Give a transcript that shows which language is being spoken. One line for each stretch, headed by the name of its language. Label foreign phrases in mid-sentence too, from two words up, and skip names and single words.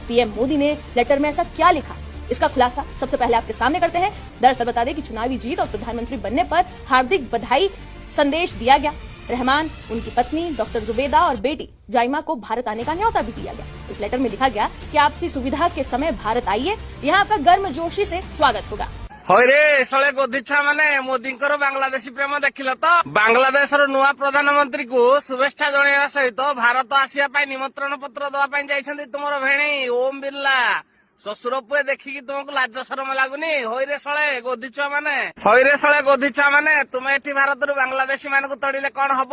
Hindi: पीएम मोदी ने लेटर में ऐसा क्या लिखा, इसका खुलासा सबसे पहले आपके सामने करते हैं। दरअसल बता दें कि चुनावी जीत और प्रधानमंत्री बनने पर हार्दिक बधाई संदेश दिया गया। रहमान, उनकी पत्नी डॉक्टर जुबेदा और बेटी जाइमा को भारत आने का न्योता भी दिया गया। इस लेटर में लिखा गया कि आपसी सुविधा के समय भारत आइए, यहाँ आपका गर्मजोशी से स्वागत होगा।
Odia: ହଇରେ ଶଳେ ଗୋଧି ଛୁଆ ମାନେ ମୋଦିଙ୍କର ବାଂଲାଦେଶୀ ପ୍ରେମ ଦେଖିଲ ତ। ବାଂଲାଦେଶର ନୂଆ ପ୍ରଧାନମନ୍ତ୍ରୀଙ୍କୁ ଶୁଭେଚ୍ଛା ଜଣାଇବା ସହିତ ଭାରତ ଆସିବା ପାଇଁ ନିମନ୍ତ୍ରଣ ପତ୍ର ଦେବା ପାଇଁ ଯାଇଛନ୍ତି ତୁମର ଭେଣୀ ଓମ ବିର୍ଲା। ଶ୍ୱଶୁର ପୁଏ ଦେଖିକି ତୁମକୁ ଲାଜ ଶରମ ଲାଗୁନି? ହଇରେ ଶଳେ ଗୋଧି ଛୁଆ ମାନେ, ହଇରେ ଶଳେ ଗୋଧି ଛୁଆ ମାନେ, ତୁମେ ଏଠି ଭାରତରୁ ବାଂଲାଦେଶୀ ମାନଙ୍କୁ ତଡ଼ିଲେ କଣ ହବ?